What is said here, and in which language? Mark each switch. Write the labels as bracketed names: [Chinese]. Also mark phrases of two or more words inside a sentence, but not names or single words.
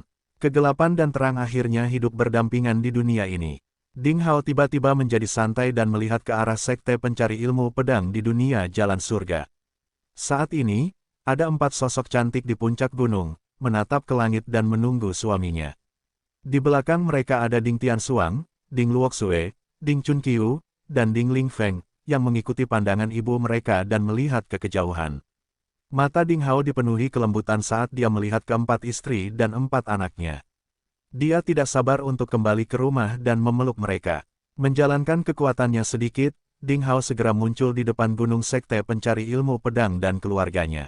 [Indonesian] Kegelapan dan terang akhirnya hidup berdampingan di dunia ini. Ding Hao tiba-tiba menjadi santai dan melihat ke arah sekte pencari ilmu pedang di dunia jalan surga. Saat ini, ada 4 sosok cantik di puncak gunung, menatap ke langit dan menunggu suaminya. Di belakang mereka ada Ding Tianxuang, Ding Luoxue, Ding Chunqiu, dan Ding Lingfeng, yang mengikuti pandangan ibu mereka dan melihat ke kejauhan. Mata Ding Hao dipenuhi kelembutan saat dia melihat keempat istri dan 4 anaknya. Dia tidak sabar untuk kembali ke rumah dan memeluk mereka. Menjalankan kekuatannya sedikit, Ding Hao segera muncul di depan gunung sekte pencari ilmu pedang dan keluarganya.